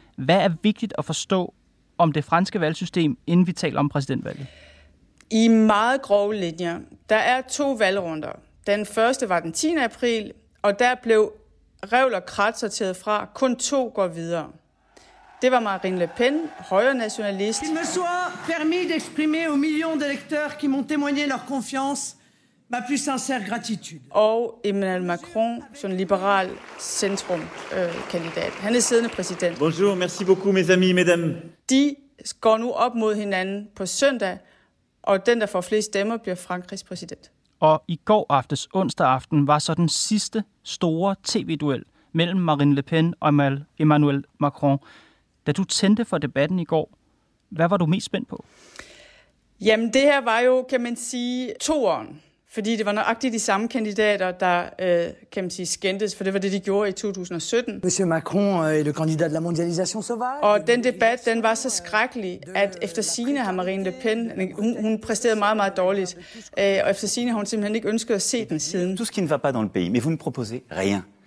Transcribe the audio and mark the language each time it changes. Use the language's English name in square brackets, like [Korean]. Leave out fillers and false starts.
[Danish] Hvad er vigtigt at forstå om det franske valgsystem, inden vi taler om præsidentvalget? I meget grove linjer, der er to valgrunder. Den første var den 10. april, og der blev revl og krat sorteret fra. Kun to går videre. Det var Marine Le Pen, højrenationalist. [French] Qu'il me soit permis d'exprimer aux millions d'électeurs qui m'ont témoigné leur confiance ma plus sincère gratitude. [Danish] Og Emmanuel Macron, sådan liberal centrumkandidat. Han er siddende præsident. [French] Bonjour, merci beaucoup mes amis, mesdames. [Danish] De går nu op mod hinanden på søndag, og den, der får flest stemmer, bliver Frankrigs præsident. Og i går aftes, onsdag aften, var så den sidste store tv-duel mellem Marine Le Pen og Emmanuel Macron. Da du tændte for debatten i går, hvad var du mest spændt på? Jamen, det her var jo, kan man sige, toeren. Fordi det var nøjagtigt de samme kandidater, der, kan man sige, skændtes, for det var det, de gjorde i 2017. [French] Monsieur Macron er le candidat de la mondialisation sauvage. [Danish] Og den debat, den var så skrækkelig, at efter sigende har Marine Le Pen, hun præsterede meget, meget dårligt, og efter sigende har hun simpelthen ikke ønsket at se den siden. [French] Tout ce qui ne va pas dans le pays, mais vous ne proposez rien.